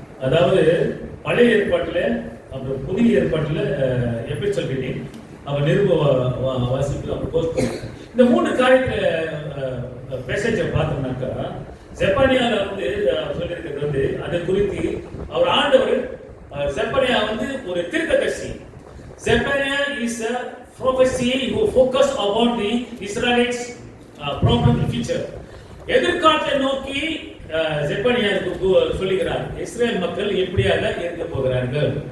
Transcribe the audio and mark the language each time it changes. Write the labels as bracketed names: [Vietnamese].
[Tamil] அதாவது பழைய ஏற்பாட்டுல அப்புறம் புதிய ஏற்பாட்டுல எபிசோட் ரீடிங், அவன் நிருப வாசிப்பு, அப்புறம் கோர்ஸ் பண்ணுவோம். இந்த மூணு காரியத்துல மெசேஜை பார்த்தோம்னாக்கா செப்பனியால வந்து சொல்லியிருக்கிறது வந்து அதை குறித்து அவர் ஆண்டவர் செப்பனியா வந்து ஒரு தீர்க்கதரிசி. [English] Zephaniah is a prophecy who focus about the Israelites problem in future. [Tamil] எதிர்காலத்தை நோக்கி செப்பனியா சொல்லுகிறார், இஸ்ரேல் மக்கள் எப்படியாக இருக்க போகிறார்கள்.